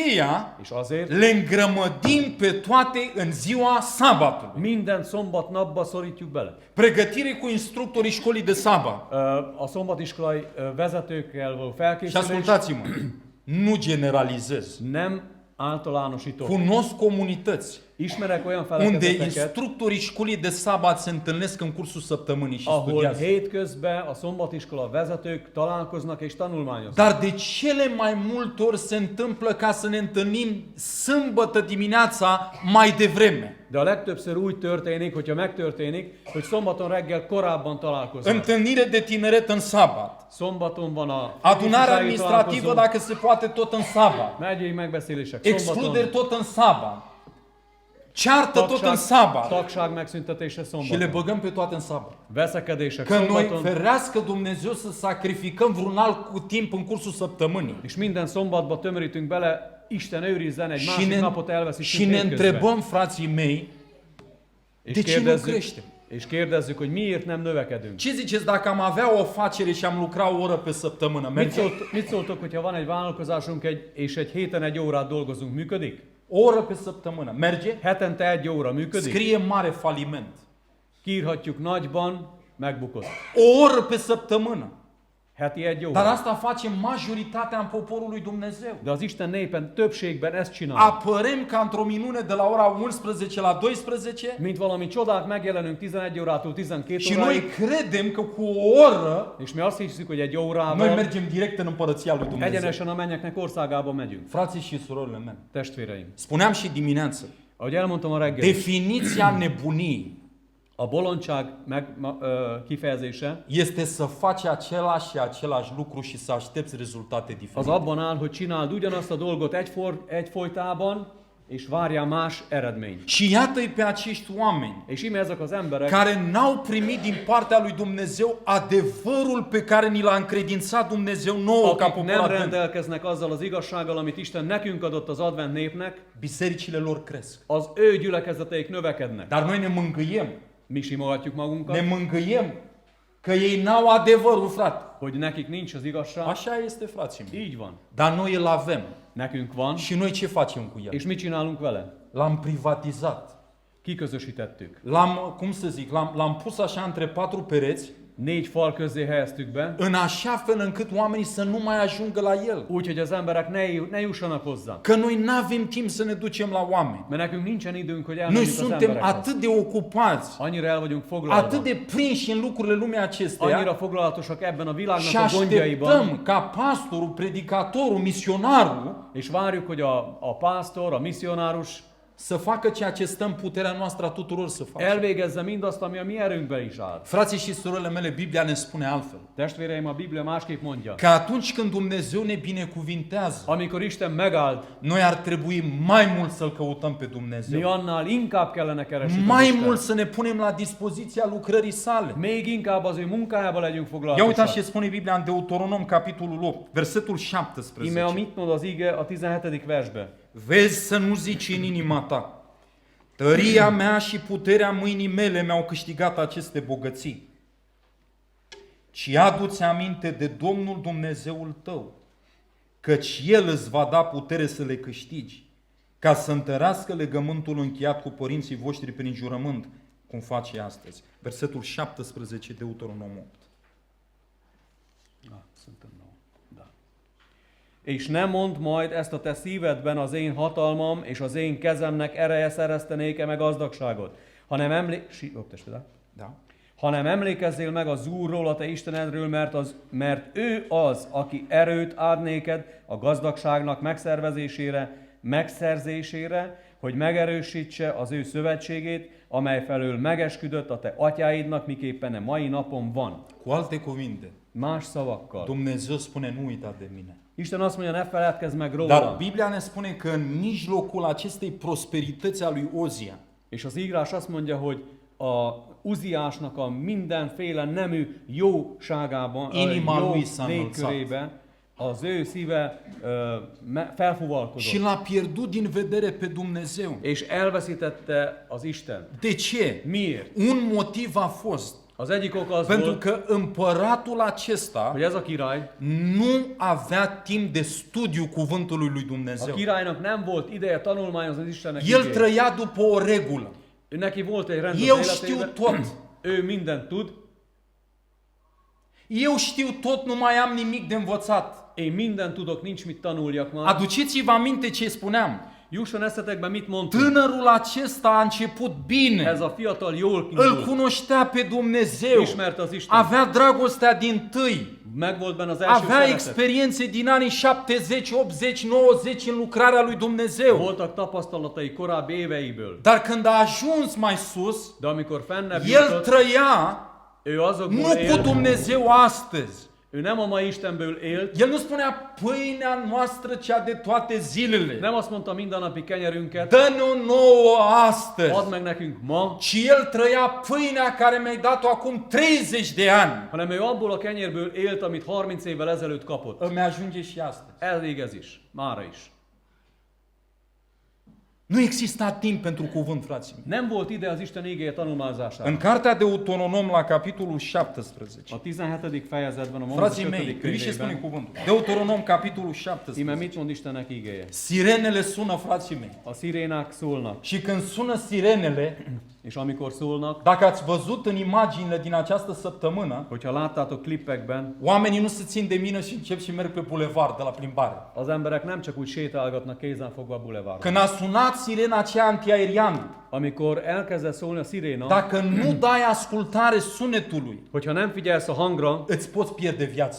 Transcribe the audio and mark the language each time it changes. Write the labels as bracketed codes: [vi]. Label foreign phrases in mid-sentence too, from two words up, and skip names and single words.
[ro] aceea [hu] És azért [ro] le îngrămădim pe toate în ziua sabatului. [hu] minden szombat napba szorítjuk bele. [ro] Pregătire cu instructorii școlii de sabat. [hu] A szombatiskolai vezetőkkel való [ro] Și [hu] felkészülés [ro] ascultați-mă, nu generalizez. [hu] nem általánosítok. [ro] Cunosc comunități [hu] Ismerek olyan [ro] unde [hu] felekezeteket, [ro] instructorii școlii de sabat se întâlnesc în cursul săptămânii și [hu] ahol [ro] studiază. [hu] hétközben a szombatiskola vezetők találkoznak és tanulmányoznak. [ro] Dar de cele mai multe ori se întâmplă ca să ne întâlnim sâmbătă dimineața mai devreme. [hu] De a legtöbbször úgy történik, hogyha megtörténik, hogy szombaton reggel korábban találkoznak. [ro] Întâlnire de tineret în sabat. [hu] Szombaton van a [ro] Adunare [hu] ifjúsági [ro] administrativă, [hu] találkozó, [ro] dacă se poate, tot în sabat. [hu] megyei megbeszélések [ro] Excluderi [hu] szombaton, [ro] tot în sabat. Ceartă tot în sabat. [hu] tagság megszüntetése [ro] Și le [hu] szombaton, [ro] băgăm pe toate în sabat. [hu] veszekedések [ro] Că noi, [hu] szombaton, [ro] ferească Dumnezeu să sacrificăm vreun alt cu timp în cursul săptămânii. [hu] és minden szombatba tömörítünk bele, Isten őrizzen egy [ro] Și [hu] másik napot [ro] și [hu] elveszítünk [ro] ne [hu] hétközben. [ro] întrebăm, frații mei, de ce nu creștem? [hu] És kérdezzük, hogy miért nem növekedünk. [ro] Ce ziceți dacă am avea o afacere și am lucra o oră pe săptămână? Merge? [hu] Mit szóltok, hogyha van egy vállalkozásunk és egy héten egy órát dolgozunk, működik? [ro] O oră pe săptămână. Merge? [hu] Hetente egy óra működik? [ro] Scrie mare faliment. [hu] Kiírhatjuk nagyban, megbukott. [ro] O oră pe săptămână. [hu] Heti egy óra. [ro] Dar asta face majoritatea în poporul lui Dumnezeu. [hu] De az Isten népen többségben ezt csinál. [ro] Apărem ca într-o minune de la ora 11 la 12 [hu] Mint valami csodák megjelenünk 11 órától 12 [ro] și noi [hu] óráig, [ro] credem că cu o oră [hu] és mi azt hiszük, hogy egy [ro] noi [hu] órával [ro] mergem direct în împărăția lui Dumnezeu. [hu] egyenesen a mennyeknek országába megyünk. [ro] Frații și surorile mele, [hu] Testvéreim. [ro] spuneam și dimineață, [hu] Ahogy elmondtam a reggel, [ro] definiția nebuniei [hu] a bolondság kifejezése [ro] este să faci același și același lucru și să aștepți rezultate [hu] az [ro] diferite. [hu] abban áll, hogy csináld ugyanazt a dolgot egyfolytában, és várjál más eredményt. [ro] Și iată-i pe acești oameni [hu] És íme ezek az emberek, [ro] care n-au primit din partea lui Dumnezeu adevărul pe care ni l-a încredințat Dumnezeu nouă ca [hu] akik [ro] popor [hu] nem [ro] advent. [hu] rendelkeznek azzal az igazsággal, amit Isten nekünk adott az advent népnek, [ro] Bisericile lor cresc. [hu] az ő gyülekezeteik növekednek. [ro] Dar noi ne mângâiem. [hu] Mi simogatjuk magunkat, [ro] Ne mângâiem că ei n-au adevărul, frate. [hu] hogy nekik nincs az igazság. [ro] Așa este, frații mei. [hu] Így van. [ro] Dar noi îl avem. [hu] Nekünk van, [ro] Și noi ce facem cu el? [hu] és mit csinálunk vele? [ro] L-am privatizat. [hu] Kiközösítettük. [ro] L-am, cum să zic, l-am pus așa între patru pereți, [hu] 4 fal közé helyeztük be, [ro] în așa fel încât oamenii să nu mai ajungă la el. [hu] úgy, hogy az emberek ne jussanak hozzá. [ro] Că noi n-avem timp să ne ducem la oameni. [hu] Mert nekünk nincsen időnk, hogy [ro] Noi [hu] elmenjünk az [ro] suntem [hu] emberekhez. [ro] atât de ocupați, [hu] Annyira el vagyunk foglalva. [ro] atât de prinși în lucrurile lumii acesteia [hu] Annyira foglalatosak ebben a [ro] și [hu] világnak a gondjaiban, [ro] așteptăm ca pastorul, predicatorul, misionarul [hu] és várjuk, hogy a pásztor, a misszionárus [ro] să facă ceea ce stă în puterea noastră a tuturor să facă. [hu] elvégezze mindazt, ami a mi erőnkben is áll. [ro] Frații și surorile mele, Biblia ne spune altfel. [hu] Testvéreim, a Biblia másképp mondja. [ro] Că atunci când Dumnezeu ne binecuvintează, [hu] Amikor Isten megáld, [ro] noi ar trebui mai mult să-L căutăm pe [hu] mi [ro] Dumnezeu. [hu] annál inkább kellene keresni. [ro] Mai mult să ne punem la dispoziția lucrării sale. [hu] Még inkább az ő munkájába legyünk [ro] Ia uitați [hu] foglalkosak. [ro] ce spune Biblia în Deuteronom, capitolul 8, versetul [hu] Íme, [ro] 17. [hu] amit mond az ige a 17. versbe. [ro] Vezi să nu zici în inima ta, tăria mea și puterea mâinii mele mi-au câștigat aceste bogății. Ci adu-ți aminte de Domnul Dumnezeul tău, căci El îți va da putere să le câștigi, ca să întărească legământul încheiat cu părinții voștri prin jurământ, cum face astăzi. Versetul 17, Deuteronom 8. [hu] Szerintem no. Da. És ne mondd majd ezt a te szívedben, az én hatalmam és az én kezemnek ereje szereztenék-e meg gazdagságot, [ro] Da? [hu] hanem emlékezzél meg az Úrról, a te Istenedről, mert ő az, aki erőt ad néked a gazdagságnak megszerzésére, hogy megerősítse az ő szövetségét, amely felől megesküdött a te atyáidnak, miképpen a mai napon van. [ro] Cu alte cuvinte, [hu] Más szavakkal. [ro] Dumnezeu spune, nu uita de mine. [hu] Isten azt mondja, ne feledkezz meg [ro] Dar [hu] róla. [ro] Biblia ne spune că în mijlocul acestei prosperități a lui Ozia, [hu] És az írás azt mondja, hogy a Uziásnak a mindenféle nemű jóságában, [ro] Inima [hu] jó [ro] lui s-a [hu] légkörében az ő szíve felfuvalkodott. [ro] și l-a pierdut din vedere pe Dumnezeu. [hu] És elveszítette az Isten. [ro] De ce? [hu] Miért? [ro] Un motiv a fost. [hu] Az egyik ok az [ro] Pentru [hu] volt, [ro] că împăratul acesta [hu] hogy ez a király, [ro] nu avea timp de studiu cuvântului lui [hu] a [ro] Dumnezeu. [hu] királynak nem volt ideje tanulmányozni az Istennek [ro] El [hu] igéjét. [ro] trăia după o regulă. [hu] Neki volt egy rend [ro] Eu [hu] az [ro] știu [hu] életében, [ro] tot. [hu] ő mindent tud, [ro] Eu știu tot, nu mai am nimic de învățat. [hu] én mindent tudok, nincs mit tanuljak már. [ro] Aduceți-vă aminte ce spuneam. [hu] Jusson eszetekbe, mit mondtunk. [ro] Tânărul acesta a început bine. [hu] Ez a fiatal jól [ro] Îl [hu] indult. [ro] cunoștea pe Dumnezeu. [hu] Ismerte az Isten. [ro] Avea dragostea din tâi. [hu] Megvolt benne az első [ro] Avea [hu] szeretet. [ro] experiențe din anii 70, 80, 90 în lucrarea lui Dumnezeu. [hu] Voltak tapasztalatai korábbi éveiből. [ro] Dar când a ajuns mai sus, [hu] De amikor fennebb [ro] el [hu] jutott, [ro] trăia [hu] ő azokból [ro] nu cu [hu] élt, [ro] Dumnezeu astăzi. [hu] ő nem a mai Istenből élt, [ro] El nu spunea pâinea noastră cea de toate zilele. [hu] nem azt mondta mindennapi kenyerünket, [ro] Dă-ne-o nouă astăzi. [hu] add meg nekünk ma, [ro] Ci el trăia pâinea care mi-ai dat-o acum 30 de ani. [hu] hanem ő abból a kenyérből élt, amit 30 évvel ezelőtt kapott. [ro] Îmi ajunge și astăzi. [hu] Elég ez is, mára is. [ro] Nu exista timp pentru cuvânt, frații mei. [hu] Nem volt ide az Isten igéje tanulmázására. [ro] În cartea Deuteronom la capitolul 17. [hu] A 17. fejezetben, a Mózes [ro] Frații [hu] 5. [ro] mei, priviți ce spune [hu] könyvében, [ro] cuvântul. Deuteronom capitolul [hu] íme [ro] 17. [hu] mit mond Istennek igéje? [ro] Sirenele sună, frații mei. [hu] A szirénák szólnak, [ro] Și când sună sirenele, [hu] és amikor szólnak, [ro] dacă ați văzut în imaginile din această săptămână, [hu] hogyha láttátok klippekben, [ro] oamenii nu se țin de mine și încep și merg pe bulevard de la plimbare. [hu] az emberek nem csak úgy sétálgatnak kézen fogva a bulevardon. [ro] Când a sunat sirena aceea antiaeriană, [hu] Amikor elkezdett szólni a sziréna, [ro] dacă nu dai ascultare sunetului, [hu] hogyha nem figyelsz a hangra, [ro] îți poți pierde viața.